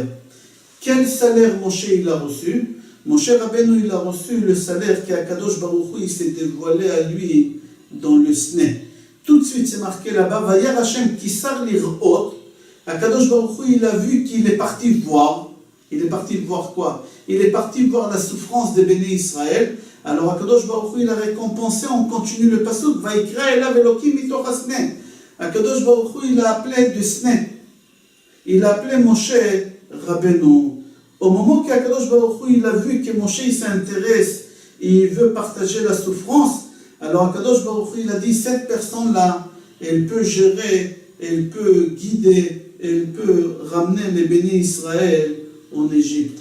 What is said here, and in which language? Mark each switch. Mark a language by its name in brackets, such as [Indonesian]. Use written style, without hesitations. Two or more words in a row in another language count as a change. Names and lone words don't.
[French] Quel salaire Moshe, il a reçu? Moshe Rabbeinu, il a reçu le salaire qu'Akadosh Baruch Hu, il s'est dévoilé à lui dans le Sne. Tout de suite, c'est marqué là-bas, [Hebrew] וירא השם כי סר לראות. [French] Akadosh Baruch Hu, il a vu qu'il est parti voir. Il est parti voir quoi? Il est parti voir la souffrance des [Hebrew] בני ישראל. [French] Alors Akadosh Baruch Hu, il a récompensé, on continue le pasuk, [Hebrew] ויקרא אליו אלהים מתוך הסנה. [French] Akadosh Baruch Hu, il a appelé de Sne. Il a appelé Moshe Rabbeinu. Au moment qu'Akadosh Baruch Hu, il a vu que Moshe il s'intéresse et il veut partager la souffrance, alors Akadosh Baruch Hu, il a dit, cette personne-là, elle peut gérer, elle peut guider, elle peut ramener les [Hebrew] בני ישראל [French] en Égypte.